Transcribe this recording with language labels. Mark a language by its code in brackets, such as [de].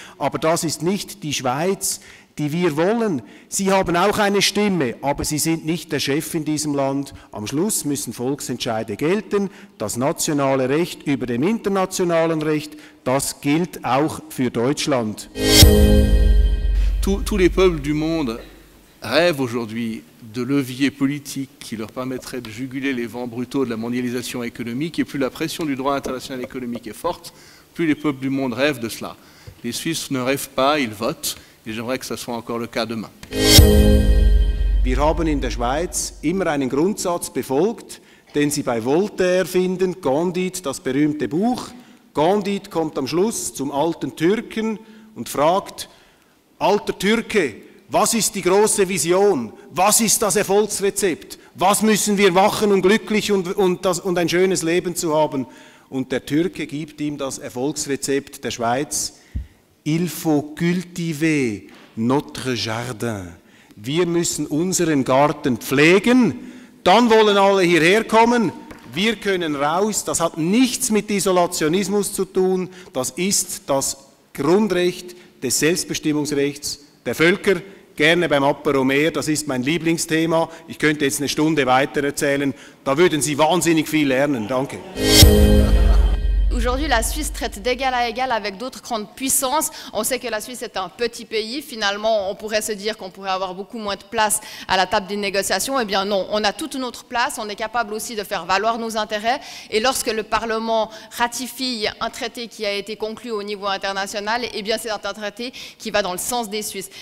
[de] Aber das ist nicht die Schweiz, die wir wollen. Sie haben auch eine Stimme, aber Sie sind nicht der Chef in diesem Land. Am Schluss müssen Volksentscheide gelten. Das nationale Recht über dem internationalen Recht, das gilt auch für Deutschland. [fr] Tous les peuples du monde rêvent aujourd'hui de leviers politiques qui leur permettraient de juguler les vents brutaux de la mondialisation économique, et plus la pression du droit international économique est forte, plus les peuples du monde rêvent de cela. Les Suisses ne rêvent pas, ils votent. Et j'aimerais que ça soit encore le cas demain. [de] Wir haben in der Schweiz immer einen Grundsatz befolgt, den Sie bei Voltaire finden, Candide, das berühmte Buch. Candide kommt am Schluss zum alten Türken und fragt: Alter Türke, was ist die große Vision? Was ist das Erfolgsrezept? Was müssen wir machen, um glücklich und ein schönes Leben zu haben? Und der Türke gibt ihm das Erfolgsrezept der Schweiz: [fr] Il faut cultiver notre jardin. [de] Wir müssen unseren Garten pflegen, dann wollen alle hierher kommen, wir können raus. Das hat nichts mit Isolationismus zu tun, das ist das Grundrecht des Selbstbestimmungsrechts der Völker. Gerne beim Apéro mehr, das ist mein Lieblingsthema. Ich könnte jetzt eine Stunde weiter erzählen, da würden Sie wahnsinnig viel lernen. Danke. [fr] Aujourd'hui, la Suisse traite d'égal à égal avec d'autres grandes puissances. On sait que la Suisse est un petit pays. Finalement, on pourrait se dire qu'on pourrait avoir beaucoup moins de place à la table des négociations. Eh bien non, on a toute notre place. On est capable aussi de faire valoir nos intérêts. Et lorsque le Parlement ratifie un traité qui a été conclu au niveau international, eh bien c'est un traité qui va dans le sens des Suisses.